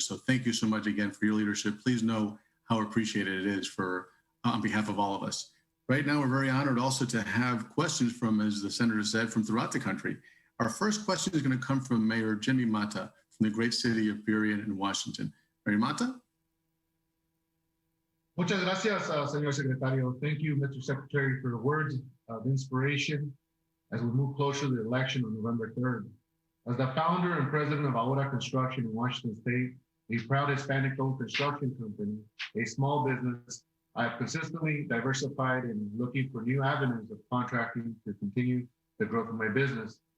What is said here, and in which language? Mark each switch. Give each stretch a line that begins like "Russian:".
English: So thank you so much again for your leadership. Please know how appreciated it is on behalf of all of us. Right now, we're very honored also to have questions from, as the senator said, from throughout the country. Our first question is going to come from Mayor Jimmy Matta from the great city of Burlen in Washington. Mayor Matta?
Spanish: Muchas gracias, Señor Secretario.
English: Thank you, Mr. Secretary, for the words of inspiration as we move closer to the election on November 3rd. As the founder and president of Ahora Construction in Washington State, a proud Hispanic-owned construction company, a small business, I have consistently diversified in looking for new avenues of contracting to continue the growth of my business.